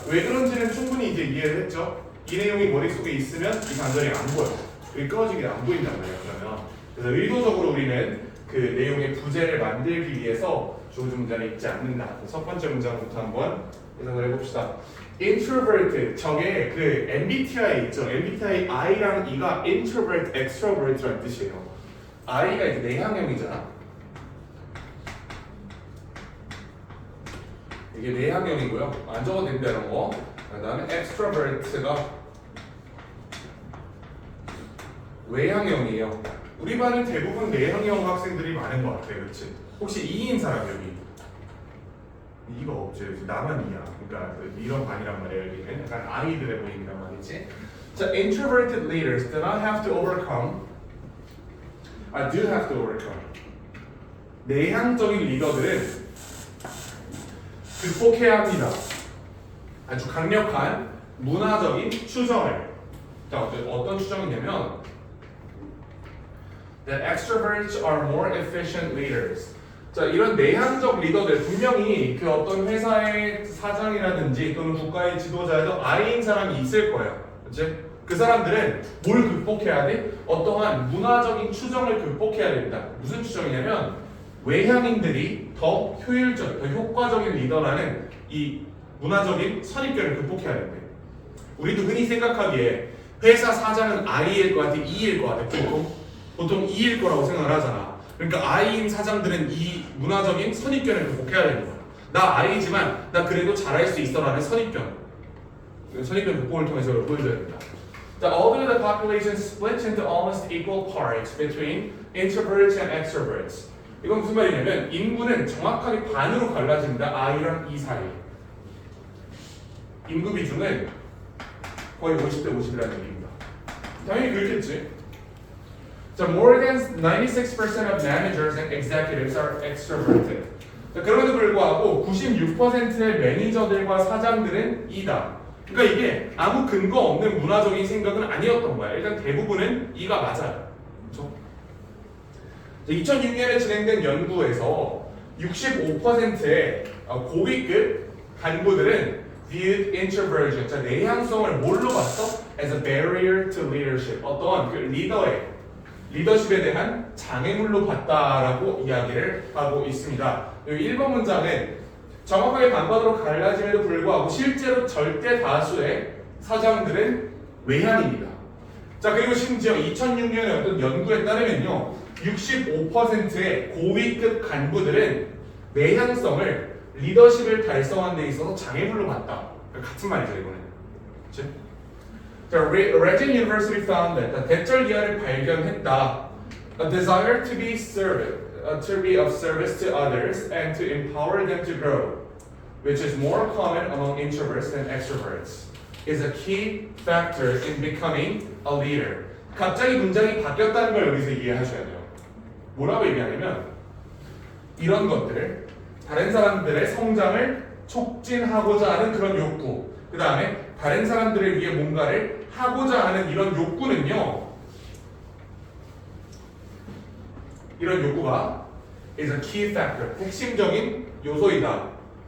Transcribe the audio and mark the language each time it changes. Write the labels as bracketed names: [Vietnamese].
[Korean] 왜 그런지는 충분히 이제 이해를 했죠. 이 내용이 머릿속에 있으면 이 단절이 안 보여. 여기 끊어지게 안 보인단 말이에요. 그러면 그래서 의도적으로 우리는 그 내용의 부제를 만들기 위해서 주어진 문장을 읽지 않는다. 첫 번째 문장부터 한번 해석을 해봅시다. introvert, 저게 그 MBTI 있죠. MBTI I랑 E가 introvert, extrovert라는 뜻이에요. I가 이제 내향형이잖아. 이게 내향형이고요. 안 적어도 된다 이런 거. 그다음에 extrovert가 외향형이에요. 우리 반은 대부분 내향형 학생들이 많은 것 같아요. 그렇지? 혹시 E인 사람 여기? E가 없죠. 나만 E야. 그러니까 이런 반이란 말이에요. 여기는 약간 아이들의 모임이란 말이지. [English] 자, introverted leaders do not have to overcome. do have to overcome. [Korean] 내향적인 리더들은 극복해야 합니다. 아주 강력한 문화적인 추정을. 자, 어떤 추정이냐면 [English] that extroverts are more efficient leaders. [Korean] 자, 이런 내향적 리더들 분명히 그 어떤 회사의 사장이라든지 또는 국가의 지도자에도 I인 사람이 있을 거예요. 그렇지? 그 사람들은 뭘 극복해야 돼? 어떠한 문화적인 추정을 극복해야 됩니다. 무슨 추정이냐면 외향인들이 더 효율적, 더 효과적인 리더라는 이 문화적인 선입견을 극복해야 된대. 우리도 흔히 생각하기에 회사 사장은 I일 것 같아, E일 것 같아. 보통 E일 거라고 생각을 하잖아. 그러니까 I인 사장들은 이 문화적인 선입견을 극복해야 되는 거야. 나 I지만 나 그래도 잘할 수 있어라는 선입견. 선입견 극복을 통해서 보여줘야 됩니다. [English] Although the population splits into almost equal parts between introverts and extroverts. [Korean] 이건 무슨 말이냐면 인구는 정확하게 반으로 갈라집니다. I랑 E 사이. 인구 비중은 거의 50대 50이라는 얘기입니다. 당연히 그렇겠지. [English] 자, more than 96% of managers and executives are extroverted. [Korean] 자, 그럼에도 불구하고 96%의 매니저들과 사장들은 E다. 그러니까 이게 아무 근거 없는 문화적인 생각은 아니었던 거야. 일단 대부분은 E가 맞아요. 그렇죠? 2006년에 진행된 연구에서 65%의 고위급 간부들은 [English] viewed introversion, [Korean] 자, 내향성을 뭘로 봤어? [English] As a barrier to leadership. [Korean] 어떤 그 리더십에 대한 장애물로 봤다라고 이야기를 하고 있습니다. 이 1번 문장은 정확하게 반반으로 갈라짐에도 불구하고 실제로 절대 다수의 사장들은 외향입니다. 자, 그리고 심지어 2006년에 어떤 연구에 따르면요, 65%의 고위급 간부들은 내향성을 리더십을 달성하는 데 있어서 장애물로 봤다. 같은 말이죠, 이거는. 그치? [English] 자, Regent University found that [Korean] 대절 기하를 발견했다. [English] A desire to be of service to others and to empower them to grow, which is more common among introverts than extroverts, is a key factor in becoming a leader. [Korean] 갑자기 문장이 바뀌었다는 걸 여기서 이해하셔야 돼요. 뭐라고 얘기하냐면 이런 것들, 다른 사람들의 성장을 촉진하고자 하는 그런 욕구, 그 다음에 다른 사람들을 위해 뭔가를 하고자 하는 이런 욕구는요, 이런 욕구가 [English] is a key factor, [Korean] 핵심적인 요소이다.